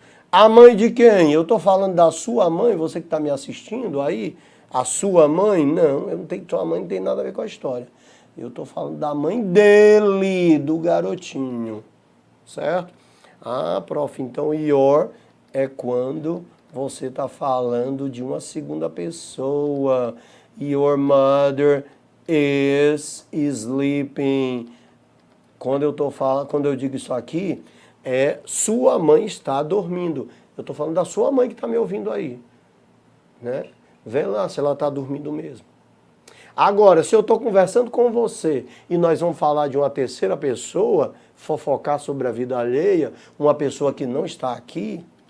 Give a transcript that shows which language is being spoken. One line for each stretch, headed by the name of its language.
Portuguese: A mãe de quem? Eu estou falando da sua mãe, você que está me assistindo aí, a sua mãe? Não, eu não tenho, sua mãe não tem nada a ver com a história. Eu estou falando da mãe dele, do garotinho, certo? Ah, prof, então your é quando você está falando de uma segunda pessoa.
English: Your mother is sleeping.
Portuguese: Quando eu digo isso aqui, sua mãe está dormindo. Eu estou falando da sua mãe que está me ouvindo aí. Né? Vê lá se ela está dormindo mesmo. Agora, se eu estou conversando com você e nós vamos falar de uma terceira pessoa, fofocar sobre a vida alheia, uma pessoa que não está aqui,